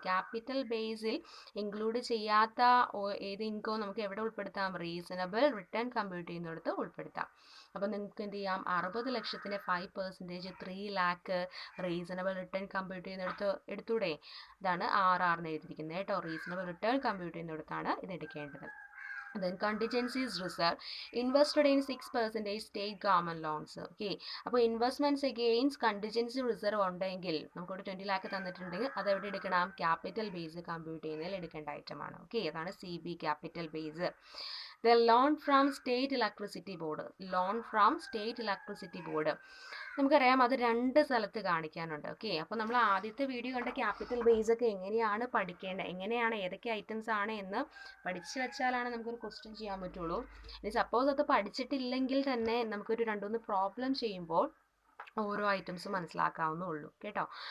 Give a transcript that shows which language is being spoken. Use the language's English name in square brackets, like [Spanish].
[Malayalam] Capital ബേസിൽ include ചെയ്യാത്ത ഏത് income നമുക്ക് എവിടെ ഉൾപ്പെടുത്താം? റീസണബിൾ റിട്ടേൺ കമ്പ്യൂട്ട് ചെയ്യുന്നിടത്ത് ഉൾപ്പെടുത്താം. അപ്പോൾ നിങ്ങൾക്ക് എന്ത് ചെയ്യാം? 60 ലക്ഷത്തിൻ്റെ 5% 3 lakh റീസണബിൾ റിട്ടേൺ കമ്പ്യൂട്ട് ചെയ്യുന്നിടത്ത് എടുത്തൂടെ? ഇതാണ് RR എന്ന് എഴുതിയിരിക്കുന്നത് കേട്ടോ. റീസണബിൾ റിട്ടേൺ കമ്പ്യൂട്ട് ചെയ്യുന്നിടത്താണ് ഇത് എടുക്കേണ്ടത്. [English] Then contingencies reserve invested in 6% state government loans. [Malayalam] Okay, അപ്പോൾ ഇൻവെസ്റ്റ്മെന്റ്സ് അഗെയിൻസ്റ്റ് കണ്ടിജൻസി റിസർവ് ഉണ്ടെങ്കിൽ നമുക്കൊരു 20 ലാക്ക് തന്നിട്ടുണ്ടെങ്കിൽ അത് എവിടെ എടുക്കണം? ക്യാപിറ്റൽ ബേസ് കമ്പ്യൂട്ട് ചെയ്യുന്നതിൽ എടുക്കേണ്ട ഐറ്റമാണ്. ഓക്കെ, അതാണ് CB capital base. [English] Then loan from state electricity board. Loan from state electricity board. [Malayalam] നമുക്കറിയാം അത് 2 സ്ഥലത്ത് കാണിക്കാനുണ്ട്. ഓക്കെ, അപ്പോൾ നമ്മൾ ആദ്യത്തെ വീഡിയോ കണ്ട ക്യാപിറ്റൽ ബേസ് ഒക്കെ എങ്ങനെയാണ് പഠിക്കേണ്ടത്, എങ്ങനെയാണ് ഏതൊക്കെ ഐറ്റംസ് ആണ് എന്ന് പഠിച്ചു വെച്ചാലാണ് നമുക്കൊരു ക്വസ്റ്റ്യൻ ചെയ്യാൻ പറ്റുള്ളൂ. ഇനി സപ്പോസ് അത് പഠിച്ചിട്ടില്ലെങ്കിൽ തന്നെ നമുക്കൊരു 2-3 പ്രോബ്ലം ചെയ്യുമ്പോൾ ഓരോ ഐറ്റംസ് മനസ്സിലാക്കാവുന്നുള്ളൂ കേട്ടോ.